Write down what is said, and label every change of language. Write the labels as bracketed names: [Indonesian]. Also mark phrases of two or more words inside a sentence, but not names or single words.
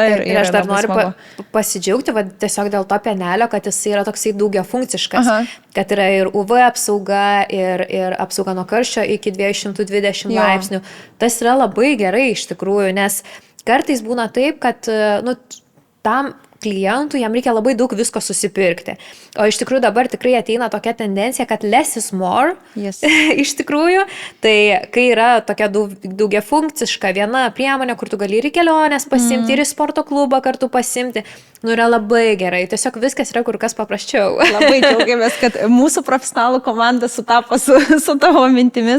[Lithuanian] Ir aš dar noriu pasidžiaugti, tiesiog dėl to pienelio, kad jis yra toksai daugiafunkciškas, kad yra ir UV apsauga, ir apsauga nuo karščio iki 220 laipsnių. Tas yra labai gerai iš tikrųjų, nes kartais būna taip, kad tam klientų jam reikia labai daug visko susipirkti. O iš tikrųjų dabar tikrai ateina tokia tendencija, kad [English] less is more. [Lithuanian] Yes. Iš tikrųjų, tai kai yra tokia daugiafunkciška viena priemonė, kur tu gali ir į keliones pasimti, ir į sporto klubą kartu pasimti, yra labai gerai. Tiesiog viskas yra kur kas paprasčiau. Labai džiaugiamės, kad mūsų profesionalų komanda sutapo su tavo mintimis.